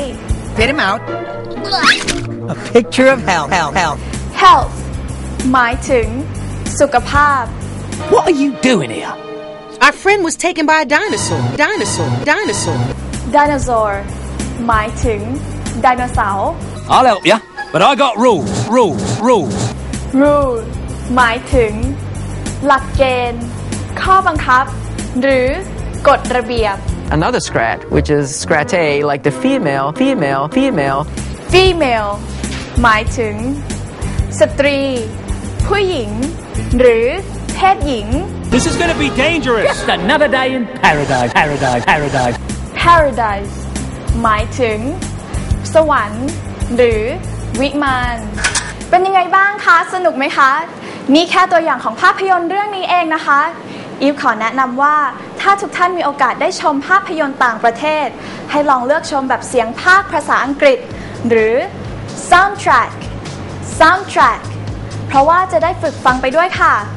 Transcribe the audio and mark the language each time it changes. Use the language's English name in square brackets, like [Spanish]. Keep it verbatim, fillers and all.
[English] Spit him out. A picture of health. Health. [Thai] Health หมายถึงสุขภาพ [English] What are you doing here? Our friend was taken by a dinosaur. Dinosaur. Dinosaur. [Thai] Dinosaur หมายถึงไดโนเสาร์ [English] I'll help you, but I got rules, rules, rules. [Thai] Rule หมายถึงหลักเกณฑ์ข้อบังคับหรือกฎระเบียบ [English] Another Scrat, which is Scratte, like the female, female, female. [Thai] Female หมายถึงสตรีผู้หญิงหรือเพศหญิง [English] This is going to be dangerous. Just another day in paradise, paradise, paradise. [Thai] Paradise หมายถึงสวรรค์หรือวิมานเป็นยังไงบ้างคะสนุกไหมคะนี่แค่ตัวอย่างของภาพยนตร์เรื่องนี้เองนะคะอีฟขอแนะนำว่าถ้าทุกท่านมีโอกาสได้ชมภาพยนตร์ต่างประเทศให้ลองเลือกชมแบบเสียงภาคภาษาอังกฤษหรือ soundtrack soundtrack เพราะว่าจะได้ฝึกฟังไปด้วยค่ะ